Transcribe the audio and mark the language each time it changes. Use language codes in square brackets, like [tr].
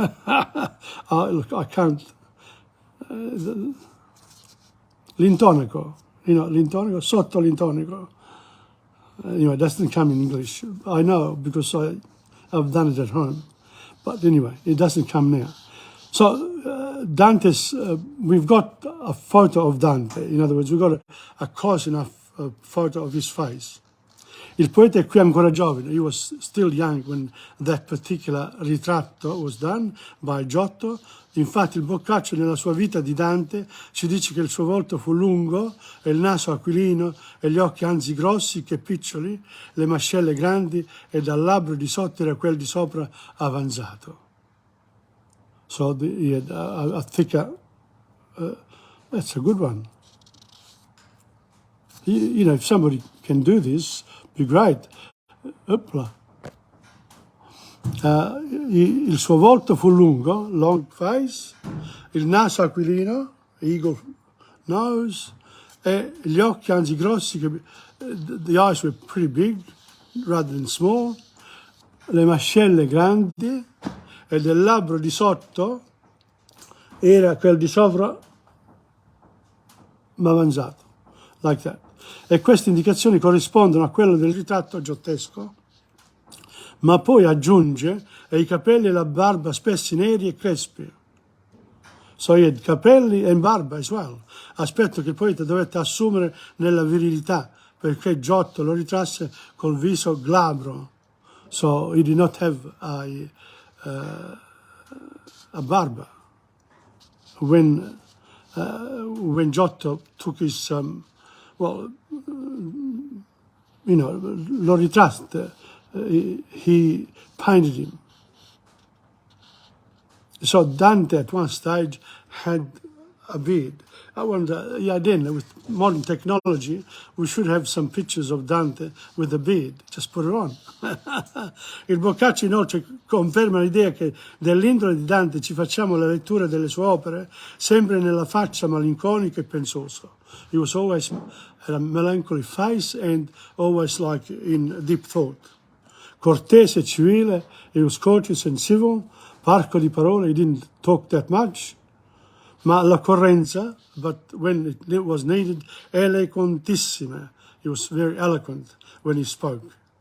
[en] Look, I can't. [it] L'intonaco, l'intonaco, sotto l'intonaco. [en] Anyway, it doesn't come in English. I know because I've done it at home. But anyway, it doesn't come now. So Dante's, we've got a photo of Dante. In other words, we've got a close enough photo of his face. [it] Il poeta è qui ancora giovane. [en] He was still young when that particular ritratto was done by Giotto. [it] Infatti il Boccaccio nella sua vita di Dante ci dice che il suo volto fu lungo e il naso aquilino e gli occhi anzi grossi che piccioli, le mascelle grandi e dal labbro di sotto era quel di sopra avanzato. [en] So he had a thicker, that's a good one. If somebody can do this, be great. [it] il suo volto fu lungo, [en] long face, [it] il naso aquilino, [en] eagle nose, [it] e gli occhi anzi grossi, [en] the eyes were pretty big rather than small, [it] le mascelle grandi e del labbro di sotto era quel di sopra ma mangiato, [en] like that. [it] E queste indicazioni corrispondono a quello del ritratto giottesco, ma poi aggiunge e i capelli e la barba spessi neri e crespi. [en] So he had [it] capelli and barba as well, aspetto che il poeta dovette assumere nella virilità, perché Giotto lo ritrasse col viso glabro. [en] So he did not have a barba. When Giotto took his, [it] lo ritraste, [en] he painted him. So Dante at one stage had a beard. I wonder, then with modern technology, we should have some pictures of Dante with a beard. Just put it on. [it] Il Boccaccio inoltre conferma l'idea che dell'indole di Dante ci facciamo la lettura delle sue opere sempre nella faccia malinconica e pensosa. [en] He was always had a melancholy face and always like in deep thought. [it] Cortese e civile, [en] he was courteous and civil, [it] parco di parole, [en] he didn't talk that much, [it] ma all'occorrenza, [en] but when it was needed, [it] eloquentissime, [en] he was very eloquent when he spoke.